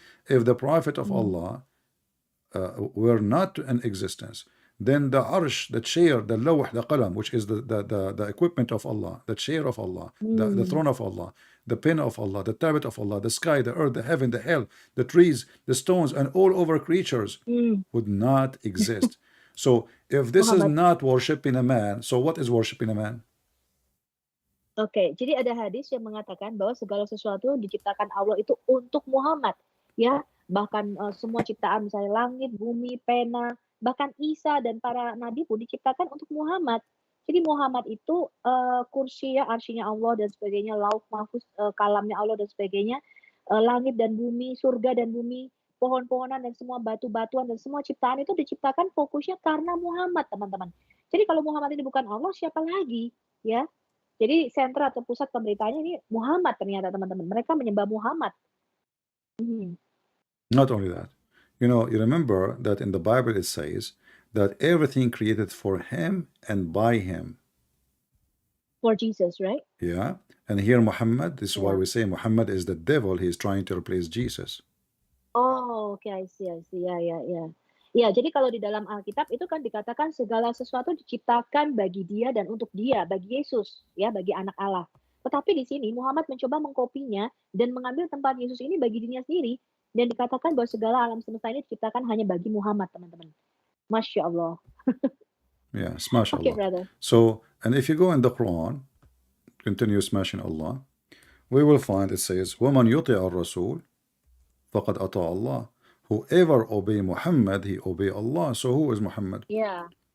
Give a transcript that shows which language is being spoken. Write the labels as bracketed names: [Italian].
[English] If the prophet of Allah were not in existence, then the arsh, the chair, the lawh, the qalam, which is the equipment of Allah, the chair of Allah, the throne of Allah, the pen of Allah, the tablet of Allah, the sky, the earth, the heaven, the hell, the trees, the stones, and all over creatures would not exist. So if this is Muhammad. not worshiping a man, so what is worshiping a man? [Indonesian] Oke, jadi ada hadis yang mengatakan bahwa segala sesuatu diciptakan Allah itu untuk Muhammad, ya. Bahkan semua ciptaan, misalnya langit, bumi, pena, bahkan Isa dan para nabi pun diciptakan untuk Muhammad. Jadi Muhammad itu kursi ya, arsyinya Allah dan sebagainya, lauh mahfuz, kalamnya Allah dan sebagainya, langit dan bumi, surga dan bumi, pohon-pohonan dan semua batu-batuan dan semua ciptaan itu diciptakan fokusnya karena Muhammad, teman-teman. Jadi kalau Muhammad ini bukan Allah, siapa lagi, ya? Jadi sentra atau pusat pemberitaannya ini Muhammad ternyata, teman-teman. Mereka menyembah Muhammad. [English] Not only that, you know, you remember that in the Bible it says that everything created for him and by him. For Jesus, right? Yeah. And here Muhammad, this is why we say Muhammad is the devil. He is trying to replace Jesus. Oh, okay, I see. [Indonesian] Ya. Ya, jadi kalau di dalam Alkitab itu kan dikatakan segala sesuatu diciptakan bagi dia dan untuk dia, bagi Yesus, ya, bagi anak Allah. Tetapi di sini Muhammad mencoba mengkopinya dan mengambil tempat Yesus ini bagi dirinya sendiri, dan dikatakan bahwa segala alam semesta ini diciptakan hanya bagi Muhammad, teman-teman. Masya Allah. [English] Yeah, smash Okay, Allah. brother. So, and if you go in the Quran, continue smashing Allah, we will find it says, [Arabic] وَمَنْ يُطِعَ الرَّسُولِ فَقَدْ أَطَاعَ اللَّهِ. [English] Whoever obey Muhammad, he obey Allah. So who is Muhammad? Yeah.